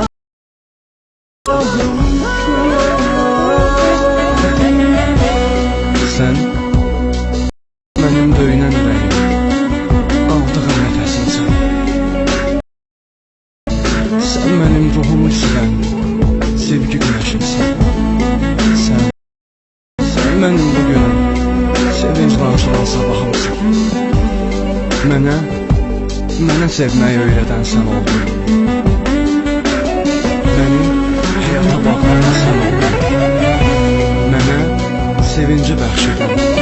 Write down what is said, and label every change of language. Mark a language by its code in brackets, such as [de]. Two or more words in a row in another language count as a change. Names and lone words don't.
[tr] Sen benim [az] döyünən ürəyim, aldığım nəfəsimsən. [tr] Sen benim [az] ruhumu silən sevgi günəşimsən. [tr] Sen benim [az] bugünüm sevinclə açılan sabahımsın. Mənə sevməyi öyrədən sən oldun. Məni həyata baxan sən oldun. Mənə sevinci bəxş edən